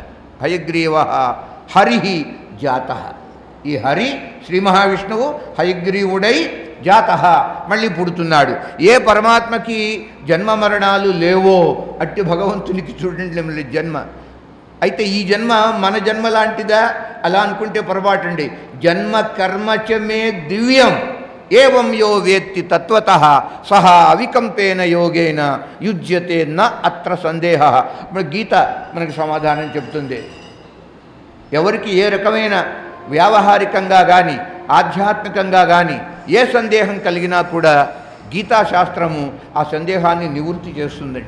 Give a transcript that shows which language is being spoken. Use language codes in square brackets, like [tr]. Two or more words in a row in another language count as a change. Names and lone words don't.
[te] హయగ్రీవ హరి జాత, ఈ హరి శ్రీ మహావిష్ణువు హయగ్రీవుడై జాత మళ్ళీ పుడుతున్నాడు. ఏ పరమాత్మకి జన్మ మరణాలు లేవో అట్టి భగవంతునికి చూడండి జన్మ. అయితే ఈ జన్మ మన జన్మ లాంటిదా అలా అనుకుంటే పొరపాటండి. [sa] जन्म कर्मचमे दिव्यं एवं यो वेत्ति तत्वतः सह अविकम्पेन योगेन युज्यते न अत्र सन्देह. [te] మన గీత మనకు సమాధానం చెబుతుంది. ఎవరికి ఏ రకమైన వ్యావహారికంగా కానీ ఆధ్యాత్మికంగా కానీ ఏ సందేహం కలిగినా కూడా గీతాశాస్త్రము ఆ సందేహాన్ని నివృత్తి చేస్తుందండి.